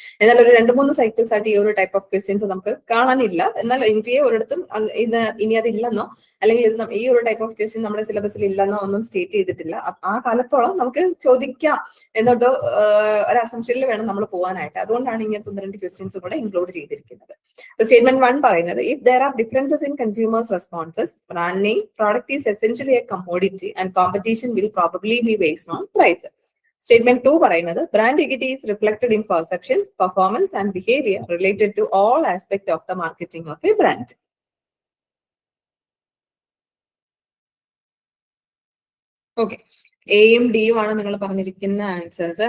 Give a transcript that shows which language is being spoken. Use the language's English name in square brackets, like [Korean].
[Malayalam] എന്നാൽ ഒരു 2-3 സൈക്കിൾസ് ആയിട്ട് ഈ ഒരു ടൈപ്പ് ഓഫ് ക്വസ്റ്റ്യൻസ് നമുക്ക് കാണാനില്ല. എന്നാൽ ഇന്ത്യയെ ഒരിടത്തും ഇനി അതില്ലെന്നോ അല്ലെങ്കിൽ ഈ ഒരു ടൈപ്പ് ഓഫ് ക്വസ്റ്റ്യൻ നമ്മുടെ സിലബസിൽ ഇല്ലെന്നോ ഒന്നും സ്റ്റേറ്റ് ചെയ്തിട്ടില്ല. ആ കാലത്തോളം നമുക്ക് ചോദിക്കാം എന്നോട്ട് ഒരു അസംഷനിൽ വേണം നമ്മൾ പോകാനായിട്ട്. അതുകൊണ്ടാണ് ഇങ്ങനത്തെ 1-2 ക്വസ്റ്റ്യൻസ് കൂടെ ഇൻക്ലൂഡ് ചെയ്തിരിക്കുന്നത്. സ്റ്റേറ്റ്മെന്റ് 1 പറയുന്നത്, [English] If there are differences in consumers' responses, brand name product is essentially a commodity and competition will probably be based on price. [Malayalam] Statement 2 പറയുന്നത് [English] Brand equity is reflected in perceptions, performance and behaviour related to all aspect of the marketing of a brand. [Malayalam] Okay, എയും ഡിയും ആണ് നിങ്ങൾ പറഞ്ഞിരിക്കുന്ന answers.